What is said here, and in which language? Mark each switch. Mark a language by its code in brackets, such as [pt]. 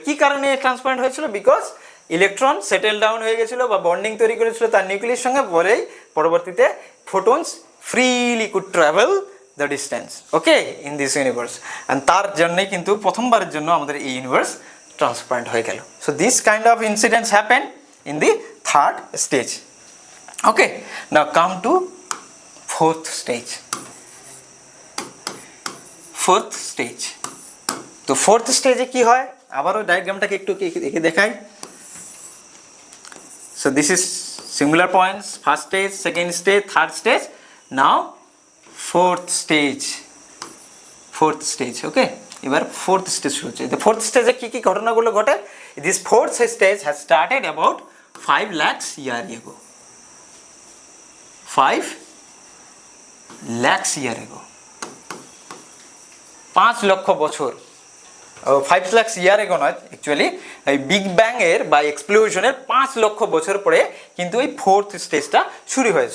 [bn] কি কারণে ট্রান্সপারেন্ট হয়েছিল? বিকজ ইলেকট্রন সেটেল ডাউন হয়ে গেছিলো বা বন্ডিং তৈরি করেছিল তার নিউক্লিয়াসের সঙ্গে, বলেই পরবর্তীতে [en] Photons freely could travel the distance, okay, in this universe. [bn] And তার জন্যই কিন্তু প্রথমবারের জন্য আমাদের এই ইউনিভার্স ট্রান্সপারেন্ট হয়ে গেল। [en] So this kind of incidents happen in the third stage. Okay, now come to fourth stage. Fourth stage. [bn] তো fourth stage কি হয়, আবারও ডায়াগ্রামটাকে একটু এঁকে দেখাই। [en] So this is similar points, first stage, second stage, third stage. Now fourth stage. [bn] Okay, এবার fourth stage শুরু হচ্ছে। The fourth stage কি কি ঘটনাগুলো ঘটে? [en] This fourth stage has started about 5 lakhs years ago. 5 lakhs years ago, [bn] 5 লক্ষ বছর, 5 lakhs years ago নয়, অ্যাকচুয়ালি এই বিগ ব্যাং এর বা এক্সপ্লোশনের 5 লক্ষ বছর পরে কিন্তু এই ফোর্থ স্টেজটা শুরু হয়।